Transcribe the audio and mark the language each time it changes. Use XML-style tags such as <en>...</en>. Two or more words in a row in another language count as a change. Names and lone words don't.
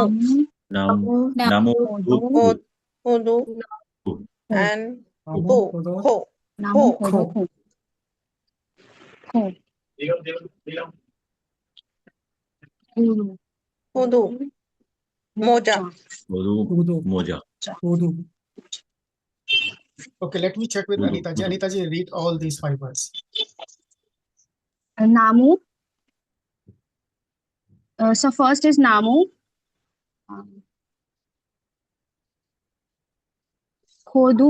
<ko>나무, होदू, and 호, 호두, 모자, 호두, 모자,</ko> <en>Okay, let me check with</en> <ko>Hodo,</ko> <en>Anita ji.</en> <ko>hodo.</ko> <en>Anita ji, read all these five words. Namu. So first is Namu.</en> <ko>Khodu.</ko>